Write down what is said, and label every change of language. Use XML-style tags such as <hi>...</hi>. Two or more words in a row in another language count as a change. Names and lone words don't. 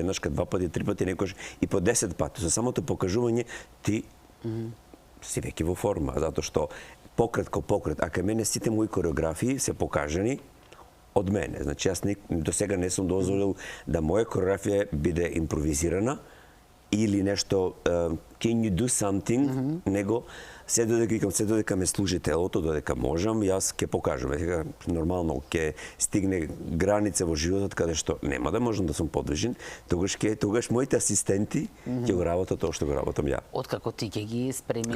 <mk>Еднашка, два пати, три пати, некојаш и по 10 пати. Со самото покажување ти си веќе во форма, затоа што пократ ко пократ, а кај мене сите мои кореографии се покажани од мене. Значи, јас до сега не сум дозволил да моја кореографија биде импровизирана или нешто</mk> <en>can you do something,</en> <mk>него се додека ме служи телото, додека можам, јас ќе покажам. Сега нормално ќе стигне граница во животот каде што нема да можам да сум подвижен, тогаш моите асистенти ќе го работат тоа што го работам ја. Откако ти ќе ги спремиш</mk>